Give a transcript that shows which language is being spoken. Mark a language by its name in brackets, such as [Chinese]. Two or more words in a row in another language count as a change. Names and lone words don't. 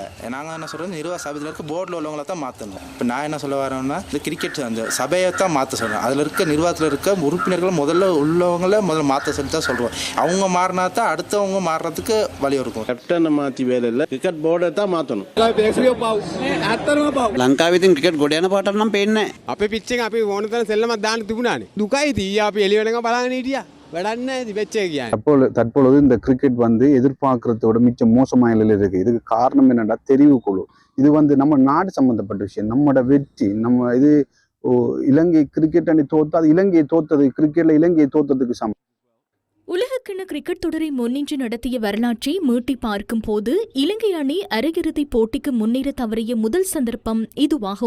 [Tamil] நாங்கள் என்ன சொல்றது, நிர்வாக சபையில் இருக்க போர்டில் உள்ளவங்கள தான் மாற்றணும். இப்போ நான் என்ன சொல்ல வரேன்னா, இந்த கிரிக்கெட் அந்த சபையை தான் மாற்ற சொல்கிறேன். அதில் இருக்க நிர்வாகத்தில் இருக்க உறுப்பினர்கள் முதல்ல மாற்ற சொல்லி தான் சொல்கிறோம். அவங்க மாறினா தான் அடுத்தவங்க மாறுறதுக்கு வழி இருக்கும். கேப்டனை மாற்றி வேலை இல்லை, கிரிக்கெட் போர்டை தான் மாற்றணும். [Sinhala] ලංකාවිතින් ක්‍රිකට් ගොඩ යන පාටක් නම් පේන්නේ නැහැ. අපේ පිච්චෙන් අපි ඕන තරම් සෙල්ලමක් දාන්න තිබුණානේ. දුකයි තියා අපි එළිය වෙනකම් බලන්න හිටියා. වැඩක් නැහැ ඉතින් වෙච්ච එක කියන්නේ. [Tamil] தற்பொழுது இந்த கிரிக்கெட் எதிர்பார்க்கறதோட மிச்சம் மோசமான நிலையில இருக்கு. இதுக்கு காரணம் என்னடா, தெரிவு குழு. இது நம்ம நாடு சம்பந்தப்பட்ட விஷயம். நம்மளோட வெற்றி, நம்ம இது இலங்கை கிரிக்கெட் அணி தோத்தா அது இலங்கையை தோத்தது, கிரிக்கெட்ல இலங்கையை தோத்ததுக்கு சமம். உலக உலகக்கிண கிரிக்கெட் தொடரை முன்னின்று நடத்திய வரலாற்றை மீட்டி பார்க்கும் போது இலங்கை அணி அரையிறுதிப் போட்டிக்கு முன்னேற தவறிய முதல் சந்தர்ப்பம் இதுவாகும்.